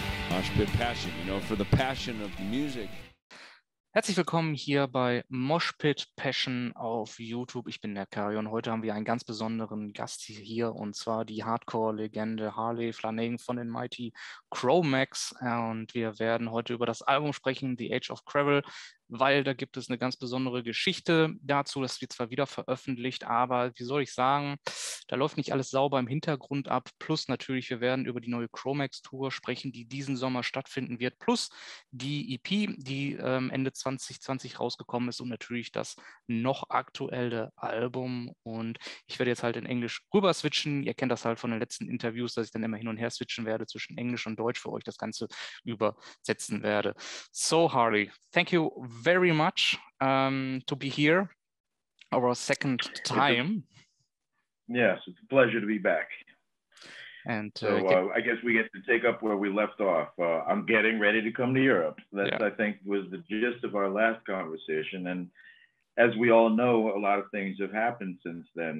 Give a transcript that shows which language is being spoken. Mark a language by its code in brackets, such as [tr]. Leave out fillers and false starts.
[en] Moshpit Passion, for the passion of music. [de] Herzlich willkommen hier bei Moshpit Passion auf YouTube. Ich bin der Kari und heute haben wir einen ganz besonderen Gast hier und zwar die Hardcore-Legende Harley Flanagan von den Mighty Cro-Mags. Und wir werden heute über das Album sprechen, The Age of Quarrel, weil da gibt es eine ganz besondere Geschichte dazu. Das wird zwar wieder veröffentlicht, aber wie soll ich sagen, da läuft nicht alles sauber im Hintergrund ab. Plus natürlich, wir werden über die neue Cro-Mags-Tour sprechen, die diesen Sommer stattfinden wird. Plus die EP, die Ende 2020 rausgekommen ist und natürlich das noch aktuelle Album. Und ich werde jetzt halt in Englisch rüber switchen. Ihr kennt das halt von den letzten Interviews, dass ich dann immer hin und her switchen werde zwischen Englisch und Deutsch für euch das Ganze übersetzen werde. [en] So Harley, thank you very much to be here, our second time. Yes, it's a pleasure to be back. And so I guess we get to take up where we left off. I'm getting ready to come to Europe. That I think was the gist of our last conversation. And as we all know, a lot of things have happened since then.